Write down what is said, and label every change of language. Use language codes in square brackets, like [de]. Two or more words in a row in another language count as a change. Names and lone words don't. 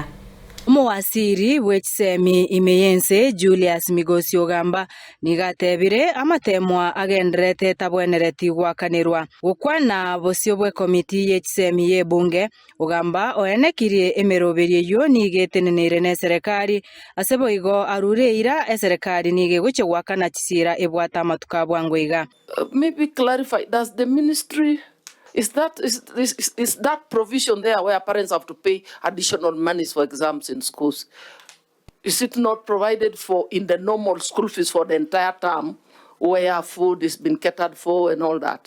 [guz] Umuwasiri w'Echisemi imeyense Julius Migosi OGAMBA nigatebire amatemwa agenderete tabwenereti gwakanirwa gukwana BW'EKOMITI y'Echisemi y'Ebunge OGAMBA oenekirie Emeroberio yo nigetenenire ne serikali aseboigo arureira serikali nige guche gwakana chisira ebwata matuka bwangweiga. [en] Maybe clarify, does the ministry is that provision there where parents have to pay additional monies for exams in schools? Is it not provided for in the normal school fees for the entire term where food is been catered for and all that?